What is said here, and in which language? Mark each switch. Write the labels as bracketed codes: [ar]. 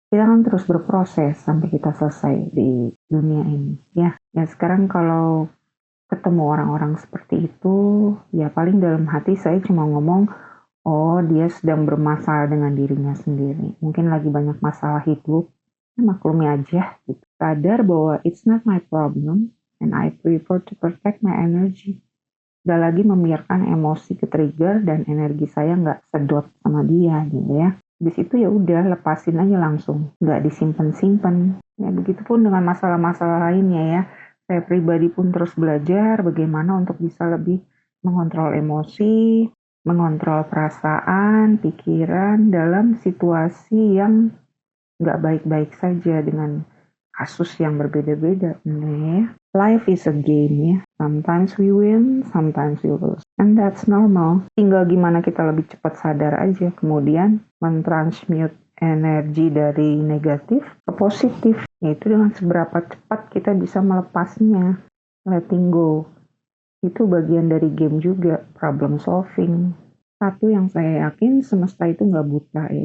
[id] Kita kan terus berproses sampai kita selesai di dunia ini ya. Ya sekarang kalau ketemu orang-orang seperti itu, ya paling dalam hati saya cuma ngomong, oh, dia sedang bermasalah dengan dirinya sendiri. Mungkin lagi banyak masalah hidup. Ya, maklumi aja. Gitu. Sadar bahwa [en] it's not my problem and I prefer to protect my energy. [id] Gak lagi membiarkan emosi ke-trigger dan energi saya nggak sedot sama dia gitu ya. Habis itu ya udah lepasin aja langsung. Nggak disimpan-simpan. Ya, begitupun dengan masalah-masalah lainnya ya. Saya pribadi pun terus belajar bagaimana untuk bisa lebih mengontrol emosi, mengontrol perasaan, pikiran dalam situasi yang nggak baik-baik saja dengan kasus yang berbeda-beda. [en] Ya. Life is a game ya. Sometimes we win, sometimes we lose. And that's normal. [id] Tinggal gimana kita lebih cepat sadar aja. Kemudian mentransmute energi dari negatif ke positif. Yaitu dengan seberapa cepat kita bisa melepasnya. [en] Letting go. [id] Itu bagian dari game juga. Problem solving. Satu yang saya yakin, semesta itu nggak buta ya.